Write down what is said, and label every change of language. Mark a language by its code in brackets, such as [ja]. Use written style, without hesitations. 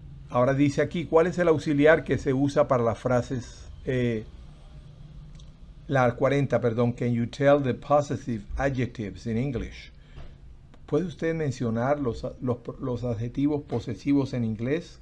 [es] Ahora dice aquí, ¿cuál es el auxiliar que se usa para las frases? La 40, perdón. [en] Can you tell the possessive adjectives in English? [es] ¿Puede usted mencionar los adjetivos posesivos en inglés?